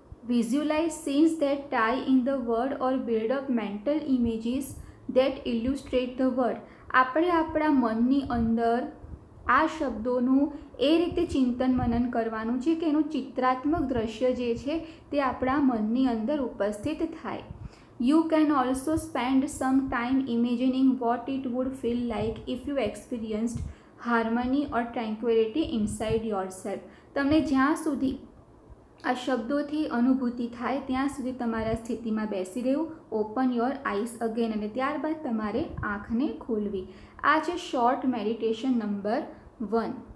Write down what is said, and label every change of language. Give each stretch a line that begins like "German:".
English: Visualize scenes that tie in the word or build up mental images that illustrate the word.
Gujarati: આપણે આપણા મનની અંદર આ શબ્દોનું એ રીતે ચિંતન મનન કરવાનું છે કે એનું ચિત્રાત્મક દ્રશ્ય જે છે તે આપણા મનની અંદર ઉપસ્થિત થાય.
English: You can also spend some time imagining what it would feel like if you experienced harmony or tranquility inside yourself.
Gujarati: તમને જ્યાં સુધી આ શબ્દોથી અનુભૂતિ થાય ત્યાં સુધી તમારા સ્થિતિમાં બેસી રહેવું.
English: open your eyes again
Gujarati: અને ત્યારબાદ તમારે આંખને ખોલવી. આ છે શોર્ટ મેડિટેશન નંબર 1.